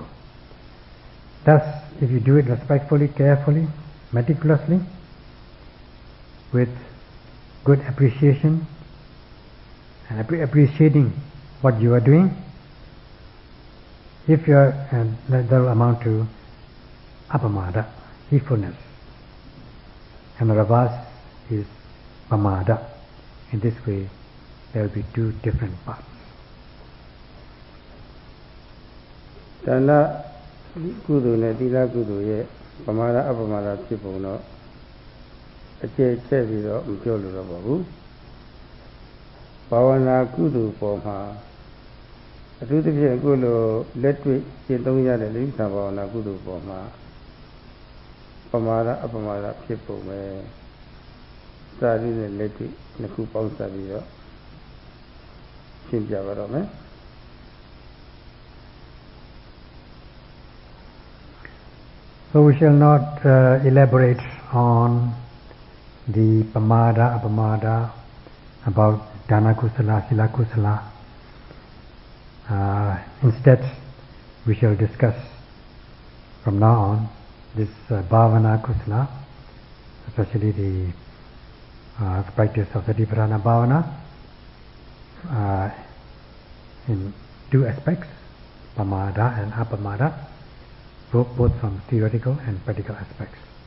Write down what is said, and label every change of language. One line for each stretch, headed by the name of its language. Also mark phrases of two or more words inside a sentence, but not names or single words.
English: Thus, if you do it respectfully, carefully, meticulously, with good appreciation and appreciating what you are doing, if you are, that will amount to apamada, heedfulness, and the reverse is pamada. In this way, there will be two different paths.
Burmese: ဒါန ကုသိုလ်နဲ့ သီလ ကုသိုလ်ရဲ့ ပမာဒ အပမာဒ ဖြစ်ပုံတော့အခြေချက်ပြီးတော့မပြော လို့တော့ပါဘူး။ဘာဝနာကုသိုလ်ပေါ်မှာအထူးသဖြင့်အခုလိုလက်တွေ့ရှင်းသုံးရတဲ့လိစ္ဆာဘာဝနာကုသိုလ်ပေါ်မှာပမာဒအပမာဒဖြစ်ပုံပဲစာရင်းနဲ့လက်တွေ့နှစ်ခုပေါင်းစပ်ပြီးတော့ရှင်းပြပါတော့မယ်။
English: So we shall not elaborate on the pamada, apamada, about dana kusala, sila kusala. Instead, we shall discuss from now on this bhavana kusala, especially the practice of Satipatthana bhavana in two aspects, pamada and apamada, both from theoretical and practical aspects.